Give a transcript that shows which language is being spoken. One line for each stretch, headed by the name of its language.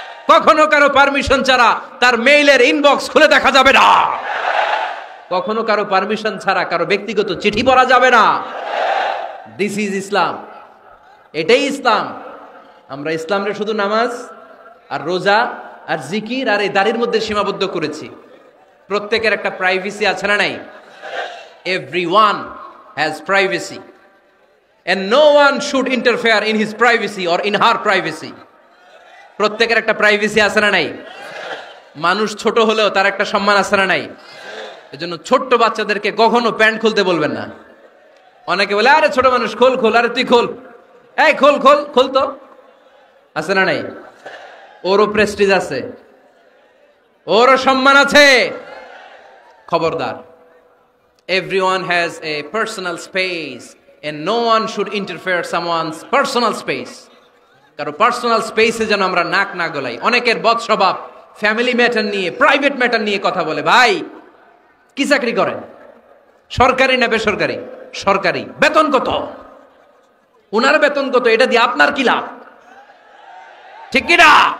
Bangla: কখনো কারো পারমিশন ছাড়া তার মেইলের ইনবক্স খুলে দেখা যাবে না, কখনো কারো পারমিশন ছাড়া কারো ব্যক্তিগত চিঠি পড়া যাবে না।
English: this is Islam,
Bangla: এটাই ইসলাম। আমরা ইসলামরে শুধু নামাজ আর রোজা আর জিকির আর এই দাড়ির মধ্যে সীমাবদ্ধ করেছি। প্রত্যেকের একটা প্রাইভেসি আছে না নাই?
English: Everyone has privacy and no one should interfere in his privacy or in her privacy.
Bangla: প্রত্যেকের একটা প্রাইভেসি আছে না নাই? মানুষ ছোট হলেও তার একটা সম্মান আছে না নাই? এজন্য ছোট্ট বাচ্চাদেরকে কখনো প্যান্ট খুলতে বলবেন না। অনেকে বলে আরে ছোট মানুষ খোল খোল, আরে তুই খোল, এই খোল খোল খোল, তো আছে না নাই? ওরও প্রেস্টিজ আছে, ওরও সম্মান আছে।
English: খবরদার, everyone has a personal space and no one should interfere someone's personal space.
Bangla: কারো পার্সোনাল স্পেসে যেন আমরা নাক না গলাই। অনেকের বদ স্বভাব ফ্যামিলি ম্যাটার নিয়ে, প্রাইভেট ম্যাটার নিয়ে কথা বলে। ভাই কি চাকরি করেন? সরকারি না বেসরকারি? সরকারি। বেতন কত? উনার বেতন কত? এটা দিয়ে আপনার কি লাভ? ঠিক কি না?